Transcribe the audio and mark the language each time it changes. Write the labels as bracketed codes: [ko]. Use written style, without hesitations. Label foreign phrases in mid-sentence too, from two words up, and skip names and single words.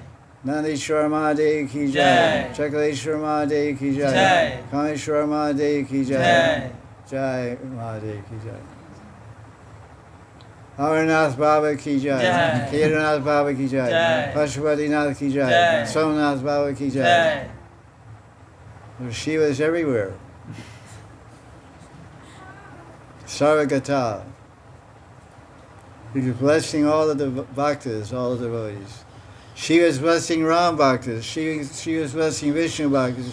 [hi] नंदीश्वर महादेव की जय। चकलेश्वर महादेव की जय. कामेश्वर महादेव की जय. जय महादेव की जय। अमरनाथ बाबा की जय. केदारनाथ बाबा की जय। पशुपतिनाथ की जय. सोमनाथ बाबा की जय. [en] There's Shivas everywhere. Sarvagata. He's blessing all of the bhaktas, all the devotees. She was blessing Ram bhaktas. She was blessing Vishnu bhaktas.